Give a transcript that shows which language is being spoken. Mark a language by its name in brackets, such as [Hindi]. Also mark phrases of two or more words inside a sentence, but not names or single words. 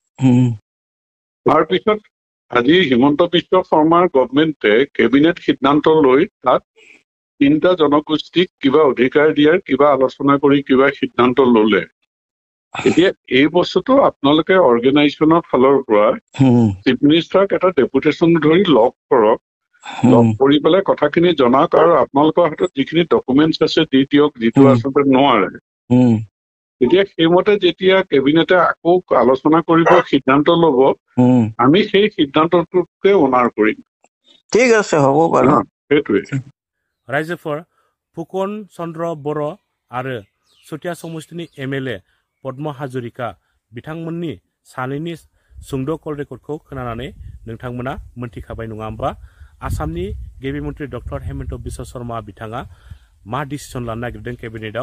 [Assamese] তাৰপিছত আজি হিমন্ত বিশ্ব শৰ্মাৰ গভৰ্ণমেণ্টে কেবিনেট সিদ্ধান্ত লৈ তাত 3টা জনগোষ্ঠীক কিবা অধিকাৰ দিয়াৰ কিবা আলোচনা কৰি কিবা সিদ্ধান্ত ললে এতিয়া এই বস্তুটো আপোনালোকে অৰ্গেনাইজেশ্যনৰ ফালৰ পৰা চিফ মিনিষ্টাৰক এটা ডেপুটেশ্যন ধৰি লগ কৰক লগ কৰি পেলাই কথাখিনি জনাওক আৰু আপোনালোকৰ হাতত যিখিনি ডকুমেণ্টছ আছে দি দিয়ক, যিটো আচলতে নোৱাৰে। তেতিয়া সেইমতে যেতিয়া কেবিনেটে আকৌ আলোচনা কৰিব, সিদ্ধান্ত ল'ব, আমি সেই সিদ্ধান্তটোকে অনাৰ কৰিম। ঠিক আছে, হ'ব বাৰু। সেইটোৱে। [Bodo] ৰাইজোফৰ ফুকন চন্দ্ৰ बर' आरो चुटिया समष्टिनि MLA पद्म हाजरिका बिथांमोननि सानैनि सुंद' कल रेकर्डखौ खोनानानै नोंथांमोना मोनथिखाबाय नङा होमबा? आसामनि गिबि मन्त्रि डक्टर हेमन्त बिश्व शर्मा बिथाङा मा डिसिसन लानो नागिरदों केबिनेटआव।